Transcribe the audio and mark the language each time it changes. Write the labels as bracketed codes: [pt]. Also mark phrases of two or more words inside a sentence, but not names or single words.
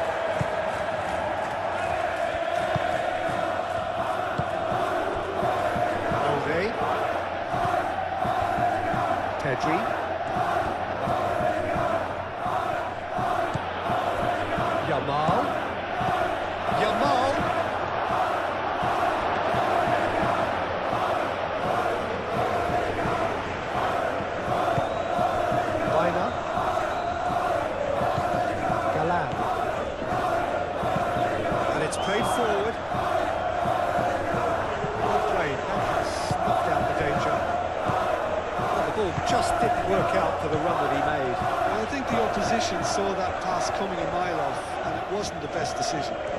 [en] Alde. Pedri. Yamal. Yamal. Bina. Galan. And it's played forward. Well played. That snuffed out the danger. But the ball just didn't work out for the run that he made. Well, I think the opposition saw that pass coming a mile off, and it wasn't the best decision.